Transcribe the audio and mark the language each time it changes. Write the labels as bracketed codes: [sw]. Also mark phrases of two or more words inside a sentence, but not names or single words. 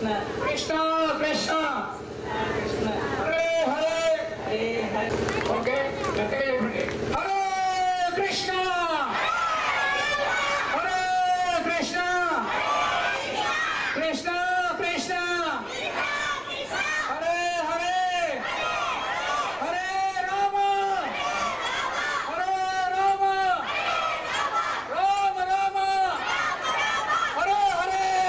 [sa] కృష్ణ కృష్ణ కృష్ణ హరే హరే. హరే హరే. [te] ఓకే గట్టిగా చెప్పండి. [sa] హరే కృష్ణ హరే కృష్ణ కృష్ణ కృష్ణ హరే హరే హరే రామ హరే రామ రామ రామ హరే హరే.